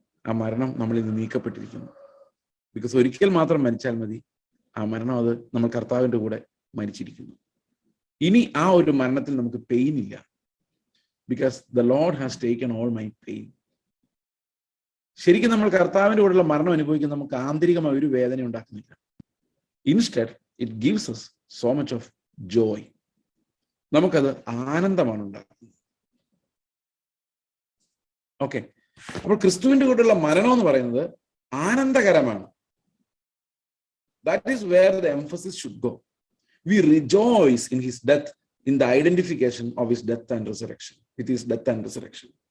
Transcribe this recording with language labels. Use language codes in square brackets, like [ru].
[ml] ആ മരണം നമ്മളിൽ നിന്ന് നീക്കപ്പെട്ടിരിക്കുന്നു. ബിക്കോസ് ഒരിക്കൽ മാത്രം മരിച്ചാൽ മതി. ആ മരണം അത് നമ്മൾ കർത്താവിന്റെ കൂടെ മരിച്ചിരിക്കുന്നു. ഇനി ആ ഒരു മരണത്തിൽ നമുക്ക് പെയിൻ ഇല്ല. [en] Because the lord has taken all my pain. [ml] ശരിക്കും നമ്മൾ കർത്താവിന്റെ കൂടെയുള്ള മരണം അനുഭവിക്കുന്ന നമുക്ക് ആന്തരികമായ ഒരു വേദന ഉണ്ടാക്കുന്നില്ല. [en] Instead it gives us so much of joy. [ml] നമുക്കത് ആനന്ദമാണ് ഉണ്ടാക്കുന്നത്. ഓക്കെ, അപ്പോൾ ക്രിസ്തുവിന്റെ കൂടെയുള്ള മരണം എന്ന് പറയുന്നത് ആനന്ദകരമാണ്. [en] That is where the emphasis should go. We rejoice in his death, in the identification of his death and resurrection, with his death and resurrection.